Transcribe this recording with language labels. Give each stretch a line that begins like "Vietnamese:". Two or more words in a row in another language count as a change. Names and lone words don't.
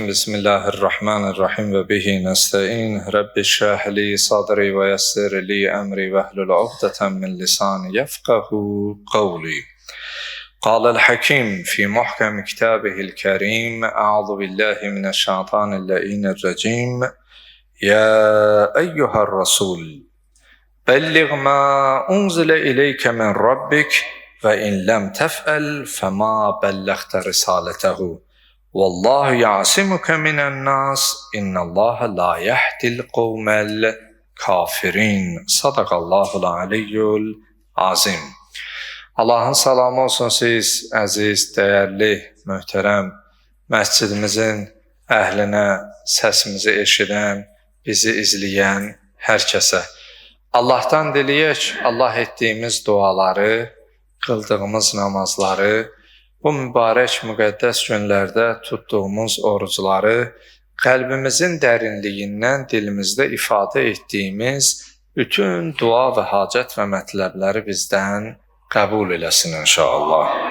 Arabic: بسم الله الرحمن الرحيم وبه نستعين. رب اشرح لي صدري ويسر لي أمري واحلل عقدة من لساني يفقهوا قولي. قال الحكيم في محكم كتابه الكريم. أعوذ بالله من الشيطان الرجيم. يا أيها الرسول بلغ ما أنزل إليك من ربك وإن لم تفعل فما بلغت رسالته. والله يعصمك من الناس إن الله لا يهدي القوم الكافرين. صدق الله العلي العظيم.
Azerbaijani: Allahın salamı olsun siz əziz, dəyərli, möhtərəm məscidimizin əhlinə, səsimizi eşidən, bizi izləyən hər kəsə. Allahdan diləyək, Allah etdiyimiz duaları, qıldığımız namazları, bu mübarək müqəddəs günlərdə tutduğumuz orucları, qəlbimizin dərinliyindən dilimizdə ifadə etdiyimiz bütün dua və hacət və mətləbləri bizdən qəbul eləsin inşallah.